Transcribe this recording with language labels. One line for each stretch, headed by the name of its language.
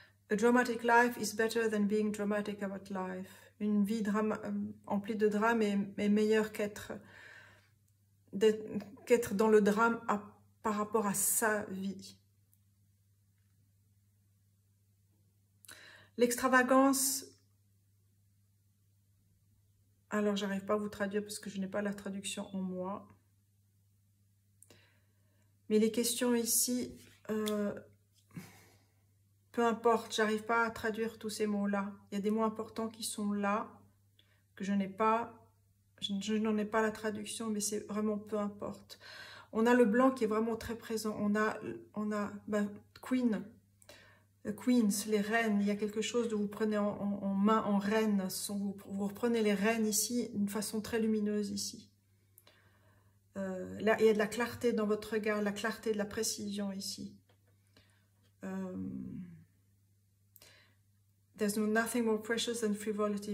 English: A dramatic life is better than being dramatic about life.
French: Une vie emplie de drame est meilleure qu'être dans le drame par rapport à sa vie. L'extravagance, alors j'arrive pas à vous traduire parce que je n'ai pas la traduction en moi. Mais les questions ici, peu importe, j'arrive pas à traduire tous ces mots-là. Il y a des mots importants qui sont là, que je n'ai pas, je n'en ai pas la traduction, mais c'est vraiment peu importe. On a le blanc qui est vraiment très présent. On a Queens, les reines. Il y a quelque chose de vous prenez en main en reine. Vous reprenez les reines ici d'une façon très lumineuse ici. Là, il y a de la clarté dans votre regard, la clarté de la précision ici.
English: There's nothing more precious than frivolity.